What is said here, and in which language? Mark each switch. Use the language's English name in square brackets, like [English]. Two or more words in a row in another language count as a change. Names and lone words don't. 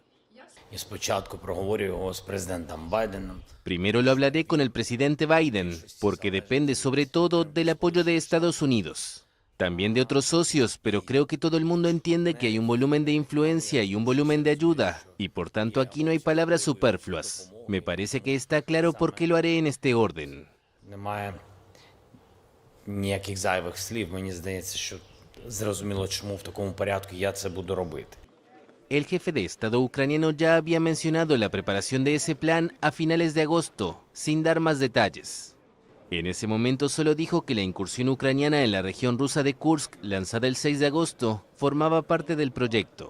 [Spanish] Primero lo hablaré con el presidente Biden, porque depende sobre todo del apoyo de Estados Unidos. También de otros socios, pero creo que todo el mundo entiende que hay un volumen de influencia y un volumen de ayuda, y por tanto aquí no hay palabras superfluas. Me parece que está claro por qué lo haré en este orden. [Ukrainian] Ніяких зайвих слів. Мені здається, що зрозуміло, чому в такому порядку я це буду робити. [Spanish] El jefe de Estado ucraniano ya había mencionado la preparación de ese plan a finales de agosto, sin dar más detalles. En ese momento solo dijo que la incursión ucraniana en la región rusa de Kursk, lanzada el 6 de agosto, formaba parte del proyecto.